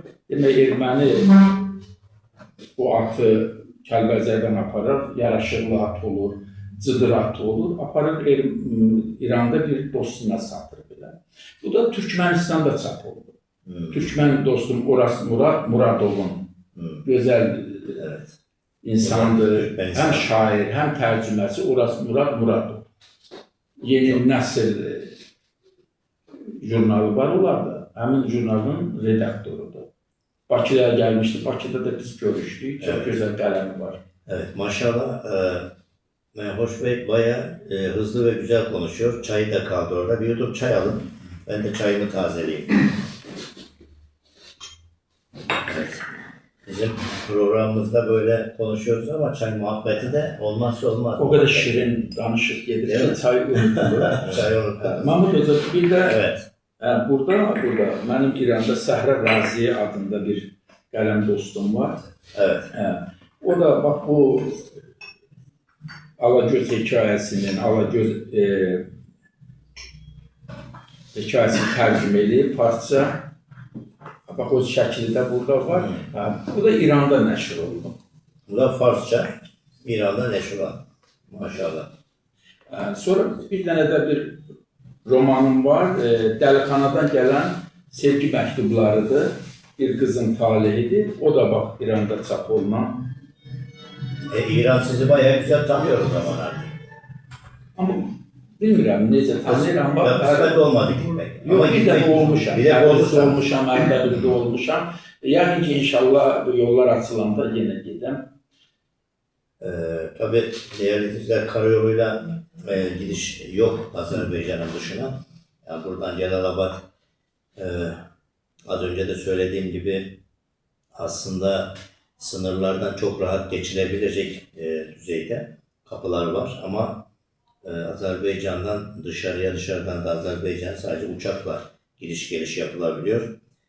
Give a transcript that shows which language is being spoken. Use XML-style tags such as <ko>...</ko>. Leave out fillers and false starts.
<az>Demək, erməni bu atı Kəlbəzərdən aparır, yaraşıqlı at olur, cıdır at olur, aparır İranda bir dostuna satır belə. Bu da Türkmenistan'da çap oldu. Türkmen dostum Oras Muradov'un gözəl insandır, həm şair, həm tərcüməsi Oras Muradov. Yeni Nəsil jurnalı var onlarda, həmin jurnalın redaktorudur.</az> <tr>Bakıya gelmişti, Bakıda da biz görüştük, çok güzel kalemi var. Evet, maşallah Hoş Bey bayağı hızlı ve güzel konuşuyor. Çayı da kaldı orada. Bir yudum çay alın. Ben de çayımı tazeleyeyim. Evet. Bizim programımızda böyle konuşuyoruz ama çay muhabbeti de olmazsa olmaz.</tr> <az>O kadar şirin danışık gelir ki çay unutulur. Çay unutulur. Mahmut Hoca bir de</az> <tr>Evet.</tr> <az>burada benim İranda Səhra Raziye adında bir qələm dostum var.</az> <tr>Evet.</tr> <az>O da bak bu Alagöz hikayesinin, Alagöz hikayesini tercüme edip Farsça, bak o şəkli də burada var. Bu da İranda nəşr oldu.</az> <tr>Bu da Farsça, İran'da neşr var. Maşallah.</tr> <az>Sonra bir dənə də bir romanım var. Dəlixanadan gələn sevgi məktublarıdır.</az> <tr>Bir kızın talihidir.</tr> <az>O da bak İranda çap olunan.</az> <tr>İran sizi bayağı güzel tanıyor o zaman artık.</tr> <az>Ama bilmirəm necə tanıyıram.</az> <tr>Ya kısmet olmadı gitmek.</tr> <az>Yox, bir dəfə olmuşam. Bir dəfə olmuşam, Ərdəbildə olmuşam. Yəqin ki, inşallah bu yollar açılanda yenə gedəm.</az> <tr>Tabii değerli izleyiciler, karayoluyla gidiş yok Azerbaycan'ın dışına. Yani buradan Celalabad az önce de söylediğim gibi aslında sınırlardan çok rahat geçilebilecek düzeyde kapılar var ama Azerbaycan'dan dışarıya, dışarıdan da Azerbaycan sadece uçakla gidiş geliş yapılabiliyor.</tr>